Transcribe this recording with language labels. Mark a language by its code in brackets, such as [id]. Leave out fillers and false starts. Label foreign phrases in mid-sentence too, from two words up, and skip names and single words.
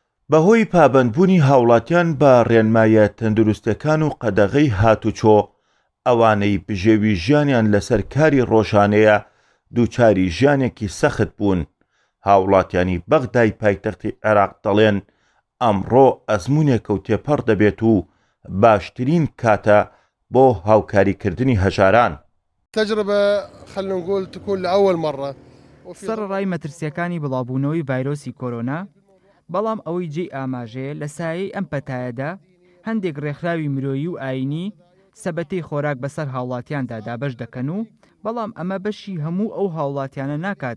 [ckb] بەهۆی پابەندبوونی هاوڵاتیان بە ڕێنمایە تەندروستیەکان و قەدەغەی هاتوچۆ ئەوانەی بژێوی ژیانیان لەسەر کاری ڕۆژانەیە دووچاری ژیانێکی سەخت بوون. هاوڵاتیانی بەغدای پایتەختی عێراق دەڵێن ئەمڕۆ ئەزموونێکە و تێپەڕ دەبێت و باشترین کاتە بۆ هاوکاریکردنی هەژاران. [ar] تجربة خلينا نقول تكون لأول مرة. [ckb] سەرڕای مەترسیەکانی بڵاوبوونەوەی ڤایرۆسی کۆرۆنا، بەڵام ئەوەی جێی ئاماژەیە لە سایەی ئەم پەتایەدا هەندێک ڕێکخراوی مرۆیی و ئاینی سەبەتەی خۆراک بەسەر هاوڵاتیاندا دابەش دەکەن و بەڵام ئەمە بەشی هەموو ئەو هاوڵاتیانە ناکات.